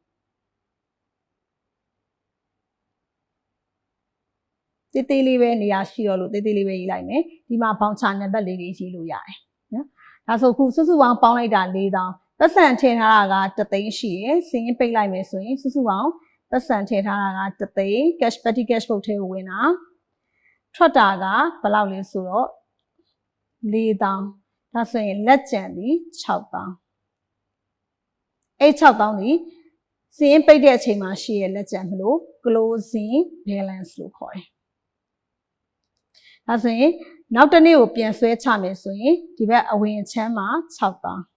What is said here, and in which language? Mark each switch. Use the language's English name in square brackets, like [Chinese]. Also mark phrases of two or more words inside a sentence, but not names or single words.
[Burmese] တေးသေးလေးပဲနေရာရှိတော့လို့တေးသေးလေးပဲရေးလိုက်မယ်ဒီမှာဘောင်ချာနံပါတ်လေးတွေရေးလို့ရတယ်နော်ဒါဆိုခုစုစုပေါင်းပေါင်းလိုက်တာ4000ပတ်စံထည့်ထားတာက3သိန်းရှိရယ်စည်ရင်းပိတ်လိုက်မယ်ဆိုရင်စုစုပေါင်းပတ်စံထည့်ထားတာက3သိန်း [English] cash petty cash [Burmese] ပုတ်ထဲကိုဝင်တာထွက်တာကဘယ်လောက်လဲဆိုတော့4000ဒါဆိုရင်လက်ကျန်သည်6000 အဲ့6000ဒီစည်ရင်းပိတ်တဲ့အချိန်မှာရှိရလက်ကျန်မလို့ [English] closing balance [Burmese] လို့ခေါ်တယ်ဒါဆိုရင်နောက်တစ်နေ့ကိုပြန်ဆွဲချမယ်ဆိုရင်ဒီဘက်အဝင်ချမ်းမှာ6000